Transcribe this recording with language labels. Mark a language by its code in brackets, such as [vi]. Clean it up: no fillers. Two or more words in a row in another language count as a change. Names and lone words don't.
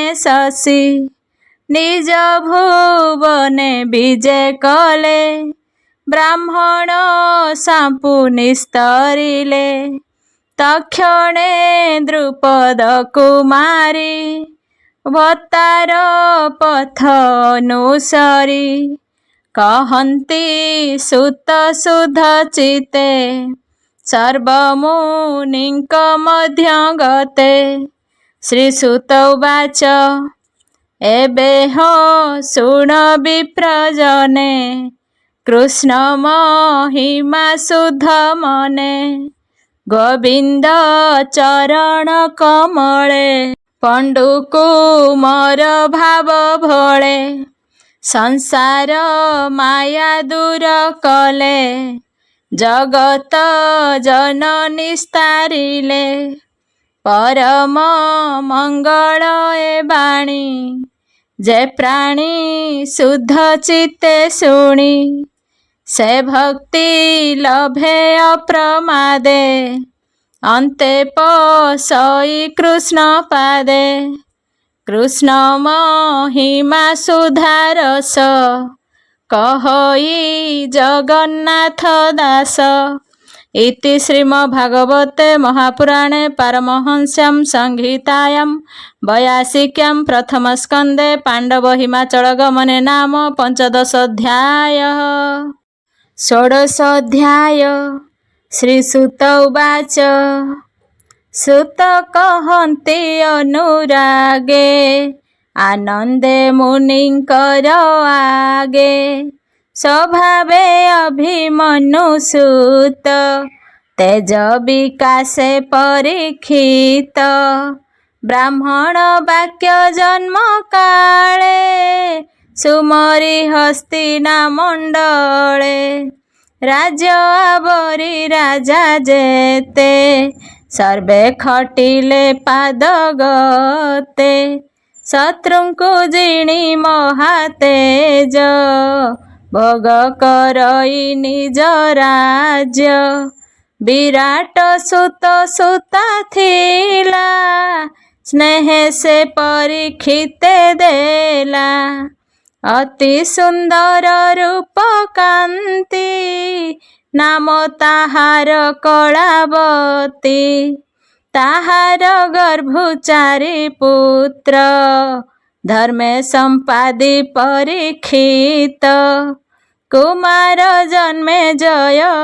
[or] ଶଶି ନିଜ ଭୁବନେ ବିଜେ କଲେ ବ୍ରାହ୍ମଣ ଶାପୁ ନିସ୍ତରିଲେ ତକ୍ଷଣେ ଦ୍ରୁପଦ କୁମାରୀ ଭତ୍ତାର ପଥ ଅନୁସରି କହନ୍ତି ସୁତ ସୁଧ ଚିତେ ସର୍ବମୁନିଙ୍କ ମଧ୍ୟ ଗତେ [sa] श्रीसुत उवाच [or] ଏବେ ହୋ ଶୁଣ ବିପ୍ରଜନେ କୃଷ୍ଣ ମହିମା ଶୁଦ୍ଧ ମନେ ଗୋବିନ୍ଦ ଚରଣ କମଳେ ପଣ୍ଡୁକୁମାର ଭାବ ଭୋଳେ ସଂସାର ମାୟା ଦୂର କଲେ ଜଗତ ଜନନୀ ସ୍ତାରିଲେ ପରମ ମଙ୍ଗଳ ଏ ବାଣୀ ଯେ ପ୍ରାଣୀ ଶୁଦ୍ଧ ଚିତ୍ତେ ଶୁଣି ସେ ଭକ୍ତି ଲଭେ ଅପ୍ରମାଦେ ଅନ୍ତେ ପଶଇ କୃଷ୍ଣ ପାଦେ କୃଷ୍ଣ ମହିମା ସୁଧାରସ [sa] कहई जगन्नाथ दास इति श्रीमद्भागवते महापुराणे पारमहंस्यां संहितायां 82 प्रथमस्कन्धे पाण्डव हिमाचल गमने नाम 15 अध्यायः। [or] 16 ଅଧ୍ୟାୟ। [sa] श्रीसुत उवाच [or] ସୁତ କହନ୍ତି ଅନୁରାଗେ ଆନନ୍ଦେ ମୁନିଙ୍କର ଆଗେ ସ୍ୱଭାବେ ଅଭିମନ୍ୟୁ ସୁତ ତେଜ ବିକାଶେ ପରୀକ୍ଷିତ ବ୍ରାହ୍ମଣ ବାକ୍ୟ ଜନ୍ମ କାଳେ ସୁମରି ହସ୍ତିନା ମଣ୍ଡଳେ ରାଜ୍ୟ ଆବରି ରାଜା ଯେତେ ସର୍ବେ ଖଟିଲେ ପାଦ ଗତେ ଶତ୍ରୁଙ୍କୁ ଜିଣି ମହାତେଜ ଭୋଗ କରଇ ନିଜ ରାଜ୍ୟ ବିରାଟ ସୁତ ସୁତା ଥିଲା ସ୍ନେହ ସେ ପରୀକ୍ଷିତେ ଦେଲା ଅତି ସୁନ୍ଦର ରୂପ କାନ୍ତି ନାମ ତାହାର କଳାବତୀ ତାହାର ଗର୍ଭଚାରୀ ପୁତ୍ର ଧର୍ମେ ସମ୍ପାଦି ପରୀକ୍ଷିତ କୁମାର ଜନ୍ମେ ଜୟ